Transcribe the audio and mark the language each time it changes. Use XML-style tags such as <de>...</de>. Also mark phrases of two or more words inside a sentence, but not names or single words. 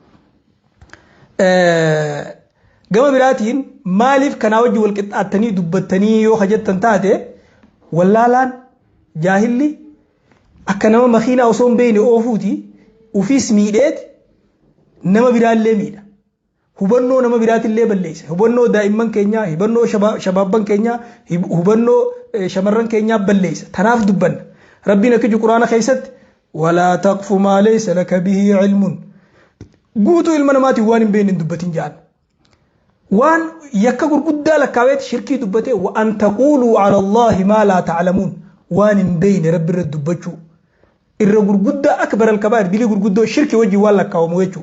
<om>gama biraatiin maaliif kanaa wajji wal qixxaattanii dubbattanii yoo hajjattan taate wallaalaan jaahilli akka nama makiinaa osoo hin beekne oofuuti ufiis miidheeti nama biraallee miidha. Hubannoo nama biraatillee balleessa. Hubannoo daa'imman keenyaa, hubannoo shabaabban keenyaa, hubannoo shamarran keenyaa balleessa. Tanaaf dubbanna. Rabbiin akka Quraana keessatti</om> <ar>ولا تقف ما ليس لك به علم.</ar> <om>Guutuu ilma namaatiin waan hin beekne dubbatin jaan. Waan yakka gurguddaa lakkaaweeti shirkii dubbatee</om> <ar>وأن تقولوا على الله ما لا تعلمون.</ar> <om>Waan hin beekne Rabbi irratti dubbachuu. Irra gurguddaa</om> <ar>أكبر الكبائر</ar> <om>dilii gurguddoo shirkii wajjin waan lakkaawamu jechuudha.</om>